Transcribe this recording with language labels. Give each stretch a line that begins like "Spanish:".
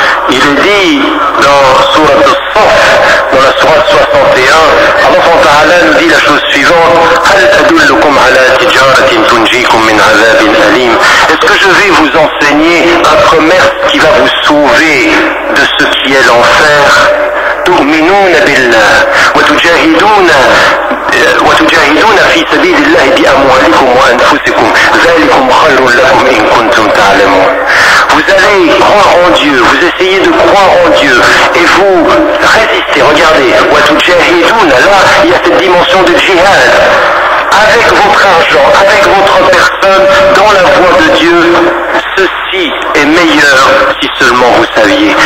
French: Il est dit dans Sourate As-Saff, dans la Sourate 61, Allah Ta'ala nous dit la chose suivante:
Arabic: Hal adullukum ala tijaratin tunjikum min azabin alim.
French: Est-ce que je vais vous enseigner un commerce qui va vous sauver de ce qui est l'enfer?
Arabic: تؤمنون بالله وتجاهدون في سبيل الله بأموالكم وأنفسكم ذلكم خير لكم إن كنتم تعلمون.
French: Vous allez croire en Dieu, vous essayez de croire en Dieu et vous résistez. Regardez, وتجاهدون, là il y a cette dimension de djihad. Avec votre argent, avec votre personne, dans la voie de Dieu, ceci est meilleur si seulement vous saviez.